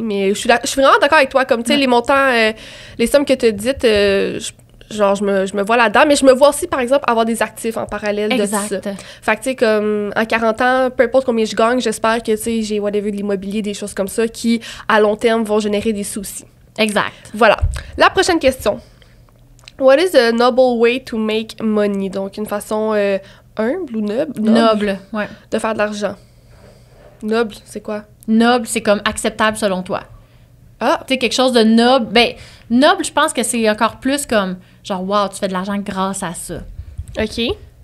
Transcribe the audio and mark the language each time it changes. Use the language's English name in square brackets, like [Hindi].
[French] Mais je suis vraiment d'accord avec toi, comme, tu sais, les montants, les sommes que tu as dites, je me vois là-dedans, mais je me vois aussi, par exemple, avoir des actifs en parallèle de ça. Fait que, tu sais, comme, en 40 ans, peu importe combien je gagne, j'espère que, tu sais, j'ai whatever de l'immobilier, des choses comme ça, qui, à long terme, vont générer des soucis. Exact. Voilà. La prochaine question. [English] What is a noble way to make money? [French] Donc, une façon humble ou Noble, ouais. de faire de l'argent. Noble, c'est quoi? Noble, c'est comme acceptable selon toi. Ah! Tu sais, quelque chose de noble. Ben, noble, je pense que c'est encore plus comme, genre, wow, tu fais de l'argent grâce à ça. OK.